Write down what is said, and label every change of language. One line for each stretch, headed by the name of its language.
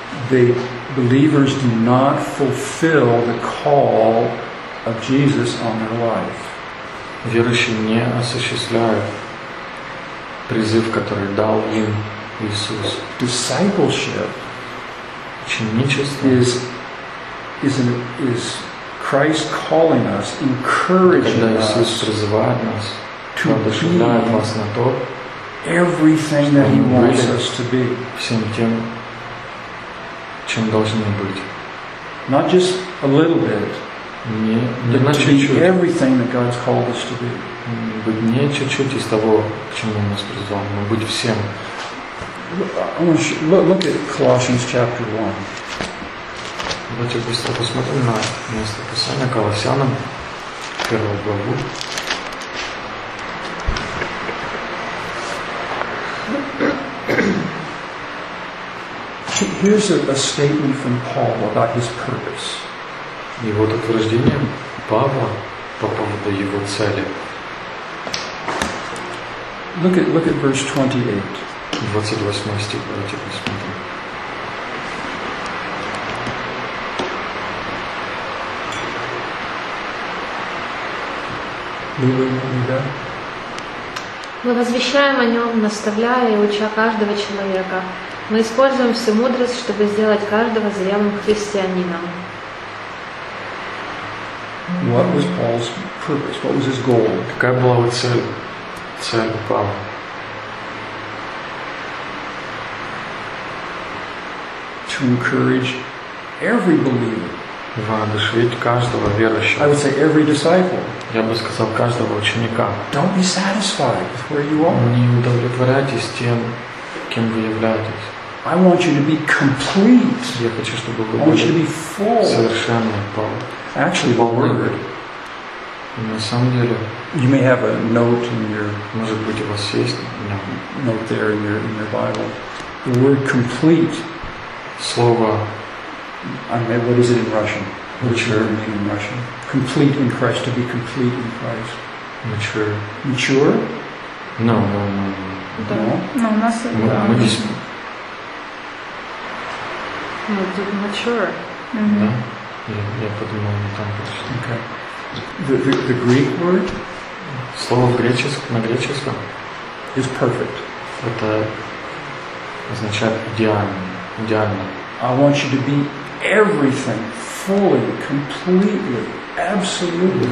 English: They believers do not fulfill the call of Jesus on their life.
Russian: Верующие не осуществляют призыв, который дал им Иисус.
English: Discipleship,
Russian: ученичество,
English: is Christ calling us, encouraging
Russian: Когда Иисус призывает нас, воодушевляет нас на то,
English: everything that He wants us to be.
Russian: Всем тем, чем должны быть.
English: Not just a little bit.
Russian: Не чуть-чуть.
English: Everything that God's called us to be.
Russian: Быть не чуть-чуть из того, к чему Он нас призвал, но быть всем.
English: Look at Colossians chapter 1.
Russian: Давайте быстро посмотрим на место Писания Колоссянам, первую главу.
English: Here's a statement from Paul about his purpose.
Russian: И вот утверждение Павла по поводу его цели.
English: Look at verse 28.
Russian: 28 стих, давайте посмотрим. Мы возвещаем о нем, наставляя и уча каждого человека. Мы используем всю мудрость, чтобы сделать каждого зрелым христианином.
English: What was Paul's purpose? What was his goal?
Russian: Какая была его цель? Цель Павла.
English: To encourage every believer.
Russian: Воодушевить каждого верующего.
English: I would say every disciple.
Russian: Я бы сказал каждого ученика.
English: Don't be satisfied with where you are.
Russian: Не удовлетворяйтесь тем, кем вы являетесь.
English: I want you to be complete.
Russian: Я хочу, чтобы вы
English: I want you to be full.
Russian: Совершенны, Павел.
English: Actually, well, we're good.
Russian: На самом деле.
English: You may have a note in your.
Russian: Может быть, у вас есть
English: note there in your Bible. The word complete.
Russian: Слово.
English: I mean, what is it in Russian? Mature. What does it mean in Russian? Complete in Christ. To be complete in Christ. Mature. Mature? No. No. No. Mature. Mm-hmm.
Russian: Да? Я подумал, там.
English: Okay. The Greek word.
Russian: Слово на греческом.
English: Is perfect.
Russian: Это означает идеально, идеально.
English: I want you to be everything, fully, completely, absolutely.